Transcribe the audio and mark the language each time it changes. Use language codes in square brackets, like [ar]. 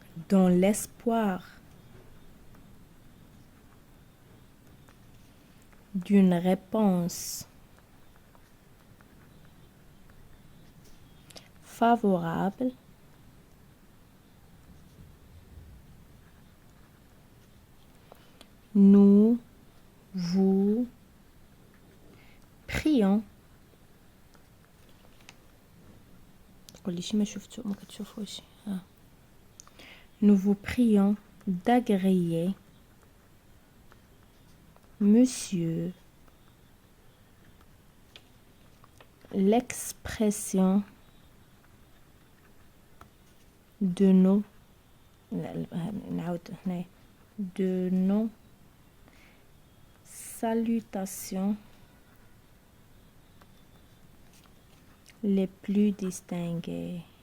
[fr] Dans l'espoir d'une réponse favorable, nous vous prions. [ar] قولي شي ما شفتو ما كتشوفوش. [fr] Nous vous prions d'agréer monsieur l'expression de nos salutations les plus distinguées.